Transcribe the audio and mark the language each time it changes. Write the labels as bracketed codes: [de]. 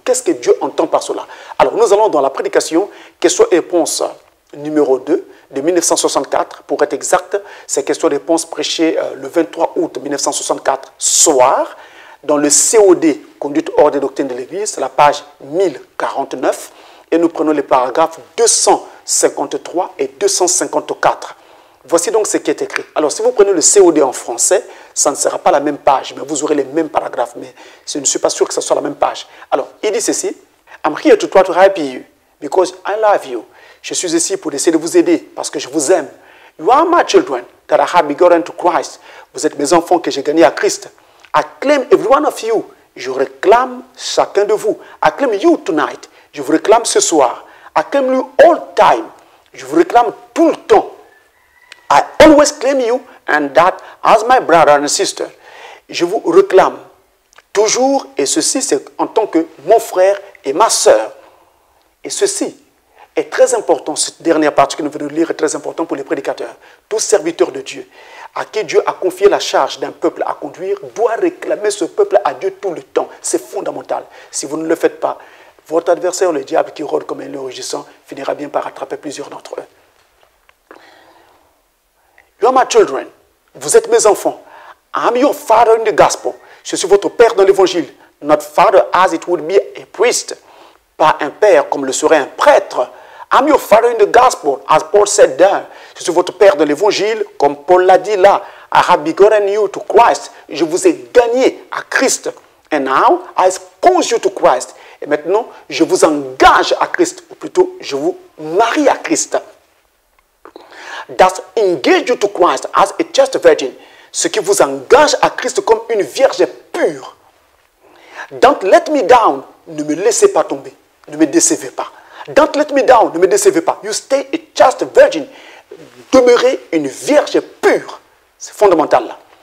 [fr] Qu'est-ce que Dieu entend par cela? Alors nous allons dans la prédication, question-réponse numéro 2 de 1964, pour être exact, c'est question-réponse prêchée le 23 août 1964 soir, dans le COD, Conduite hors des doctrines de l'Église, c'est la page 1049, et nous prenons les paragraphes 253 et 254. Voici donc ce qui est écrit. Alors, si vous prenez le COD en français, ça ne sera pas la même page, mais vous aurez les mêmes paragraphes, mais je ne suis pas sûr que ce soit la même page. Alors, il dit ceci, [en] I'm here to try to help you, because I love you. [fr] Je suis ici pour essayer de vous aider, parce que je vous aime. [en] You are my children that I have begotten to Christ. [fr] Vous êtes mes enfants que j'ai gagnés à Christ. [en] I claim every one of you. [fr] Je réclame chacun de vous. [en] I claim you tonight. [fr] Je vous réclame ce soir. [en] I claim you all time. [fr] Je vous réclame tout le temps. I [en] always claim you and that as my brother and sister. [fr] Je vous réclame toujours, et ceci c'est en tant que mon frère et ma sœur. Et ceci est très important, cette dernière partie que nous venons de lire est très important pour les prédicateurs. Tout serviteur de Dieu, à qui Dieu a confié la charge d'un peuple à conduire, doit réclamer ce peuple à Dieu tout le temps. C'est fondamental. Si vous ne le faites pas, votre adversaire, le diable qui rôde comme un lion rugissant, finira bien par attraper plusieurs d'entre eux. [en] You are my children. [fr] Vous êtes mes enfants. [en] I'm your father in the gospel. [fr] Je suis votre père dans l'évangile. [en] Not father as it would be a priest. [fr] Pas un père comme le serait un prêtre. [en] I'm your father in the gospel, as Paul said there. [fr] Je suis votre père dans l'évangile, comme Paul l'a dit là. [en] I have begotten you to Christ. [fr] Je vous ai gagné à Christ. [en] And now, I expose you to Christ. [fr] Et maintenant, je vous engage à Christ. Ou plutôt, je vous marie à Christ. [en] That engage you to Christ as a chaste virgin. [fr] Ce qui vous engage à Christ comme une vierge pure. [en] Don't let me down. [fr] Ne me laissez pas tomber. Ne me décevez pas. [en] Don't let me down. [fr] Ne me décevez pas. [en] You stay a chaste virgin. [fr] Demeurez une vierge pure. C'est fondamental là.